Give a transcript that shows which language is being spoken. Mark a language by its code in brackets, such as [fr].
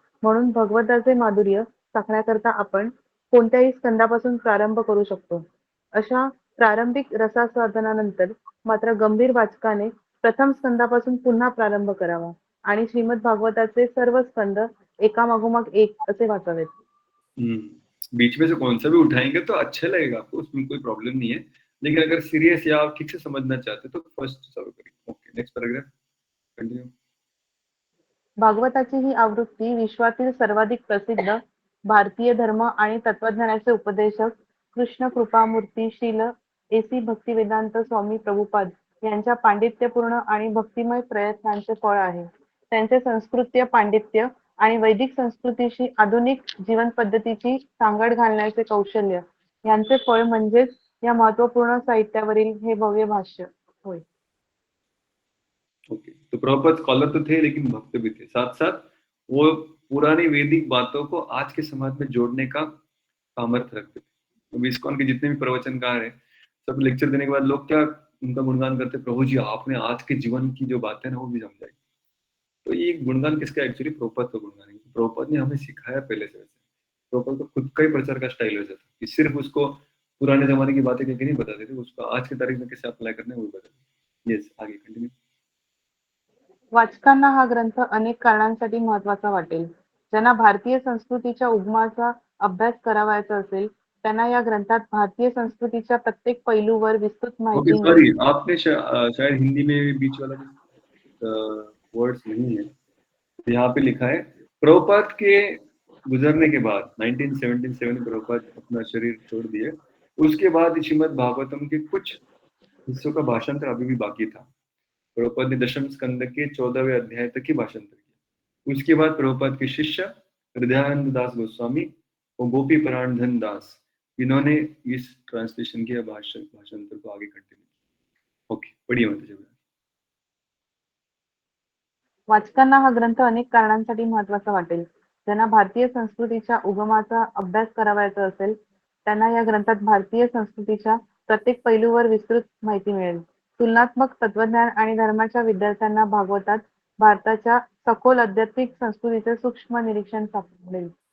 [mr] म्हणून भगवताचे माधुर्य चाखण्याकरता आपण कोणत्याही स्कंदापासून प्रारंभ करू शकतो. अशा प्रारंभिक रसास्वादनानंतर मात्र गंभीर वाचकाने प्रथम स्कंदापासून पुन्हा प्रारंभ करावा आणि श्रीमद भागवताचे सर्व स्कंद एकामागोमाग एक असे वाचावेत. [hi] बीच में से कौन सा भी उठाएंगे तो अच्छा लगेगा आपको, उसमें कोई प्रॉब्लम नहीं है। लेकिन अगर सीरियस या आप ठीक से समझना चाहते तो फर्स्ट चालू करिए। [en] Okay, next paragraph continue. [mr] भागवताची ही आवृत्ती विश्वातील सर्वाधिक प्रसिद्ध भारतीय धर्म आणि तत्वज्ञानाचे उपदेशक कृष्ण कृपामूर्ती श्रील एसी भक्तिवेदांत स्वामी प्रभुपाद यांच्या पांडित्यपूर्ण आणि भक्तिमय प्रयत्नांचे फळ आहे. त्यांचे संस्कृतीय पांडित्य आणि वैदिक संस्कृतीशी आधुनिक जीवन पद्धतीची सांगड घालण्याचे कौशल्य यांचे फळ म्हणजेच या महत्वपूर्ण साहित्यावरील हे भव्य भाष्य होय. [hi] ओके, तो प्रभुपाद स्कॉलर तो थे लेकिन भक्त भी थे, साथ साथ वो पुरानी वैदिक बातों को आज के समाज में जोड़ने का सामर्थ्य रखते थे। तो इस्कॉन के जितने भी प्रवचनकार हैं, सब लेक्चर देने के बाद लोग क्या उनका गुणगान करते, प्रभु जी आपने आज के जीवन की जो बातें ना वो भी समझाई। तो ये गुणगान किसका? एक्चुअली प्रभुपाद का गुणगान है। प्रभुपाद ने हमें सिखाया पहले से वैसे। प्रभुपाद का खुद का ही प्रचार का स्टाइल वैसा था कि सिर्फ उसको पुराने जमाने की बातें करके नहीं बताते थे, उसको आज की तारीख में कैसे अप्लाई करना है वो बताते। [en] Yes, आगे continue. [mr] वाचकांना हा ग्रंथ अनेक कारणांसाठी महत्वाचा वाटेल. ज्यांना भारतीय संस्कृतीच्या उगमाचा अभ्यास करावयाचा असेल त्यांना या ग्रंथात भारतीय संस्कृतीच्या प्रत्येक पैलूवर विस्तृत ओके, माहिती [en] sorry, [mr] मिळेल. [hi] आपने शायद हिंदी में बीच वाला वर्ड्स नहीं है। तो यहाँ पे लिखा है प्रभुपाद के गुजरने के बाद 1977 में प्रभुपाद अपना शरीर छोड़ दिए। उसके बाद श्रीमद् भागवतम के कुछ हिस्सों का भाषांतर अभी भी बाकी था। प्रभुपाद ने दशम स्कंद के 14वें अध्याय तक ही भाषांतर किया। उसके बाद प्रभुपाद के शिष्य हृदयानंद दास गोस्वामी और गोपी प्राण धन दास, इन्होंने इस ट्रांसलेशन के भाषांतर को आगे कंटिन्यू। ओके, बढ़िया होता है। [mr] वाचकांना हा ग्रंथ अनेक कारणांसाठी महत्वाचा वाटेल. ज्यांना भारतीय संस्कृतीच्या उगमाचा अभ्यास करावयाचा असेल त्यांना या ग्रंथात भारतीय संस्कृतीच्या प्रत्येक पैलूवर विस्तृत माहिती मिळेल. तुलनात्मक तत्वज्ञान आणि धर्माच्या विद्यार्थ्यांना भागवतात भारताच्या सखोल आध्यात्मिक संस्कृतीचे सूक्ष्म निरीक्षण सापडेल.